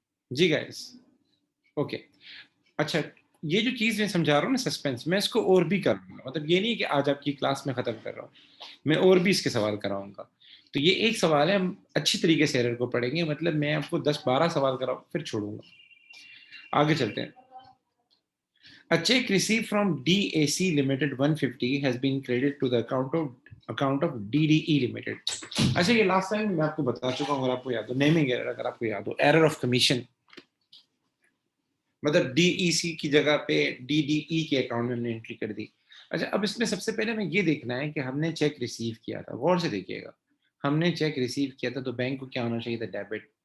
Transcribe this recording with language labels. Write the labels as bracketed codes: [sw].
[ur] جی guys okay. اچھا، یہ جو چیز میں سمجھا رہا ہوں نا سسپینس، میں اس کو اور بھی کر رہا ہوں. مطلب یہ نہیں کہ آج آپ کی کلاس میں ختم کر رہا ہوں، میں اور بھی اس کے سوال کراؤں گا. تو یہ ایک سوال ہے، ہم اچھی طریقے سے ایرر کو پڑھیں گے. مطلب میں آپ کو 10-12 سوال کراؤں پھر چھوڑوں گا. آگے چلتے ہیں. [en] A check received from DAC Limited 150 has been credited to the account of DDE Limited. [ur] اچھا یہ لاسٹ ٹائم میں آپ کو بتا چکا ہوں، اگر آپ کو یاد ہو نیمنگ ایرر، اگر آپ کو یاد ہو ایرر آف کمیشن، مطلب ڈی ای سی کی جگہ پہ ڈی ڈی ای کے اکاؤنٹ میں ہم نے انٹری کر دی. اچھا اب اس میں سب سے پہلے ہمیں یہ دیکھنا ہے کہ ہم نے چیک ریسیو کیا تھا. غور سے دیکھیے گا، ہم نے چیک ریسیو کیا تھا تو بینک کو کیا ہونا چاہیے تھا؟ ڈیبٹ.